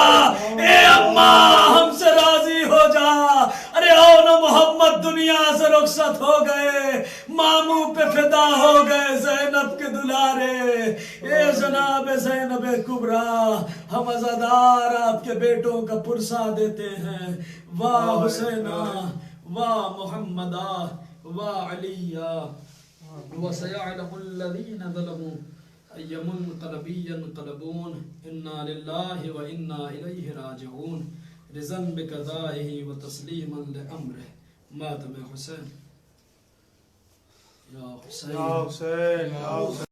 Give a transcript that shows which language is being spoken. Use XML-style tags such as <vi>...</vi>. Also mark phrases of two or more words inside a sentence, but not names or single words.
<ur>اے اماں ہم سے راضی ہو جا. ارے آؤ ناں محمد دنیا سے رخصت ہو گئے، ماموں پہ فدا ہو گئے زینب کے دلارے. اے جناب زینب کبریٰ، ہم عزادار آپ کے بیٹوں کا پرسہ دیتے ہیں. واہ حسینا، واہ محمدا، واہ علیا,</ur> <ar>وسيعلم الذين ظلموا أي منقلب ينقلبون, إنا لله وإنا إليه راجعون، رضا بقضائه وتسليما لأمره.</ar> <ur>ماتم حسین، یا حسین، یا حسین، یا حسین.</ur>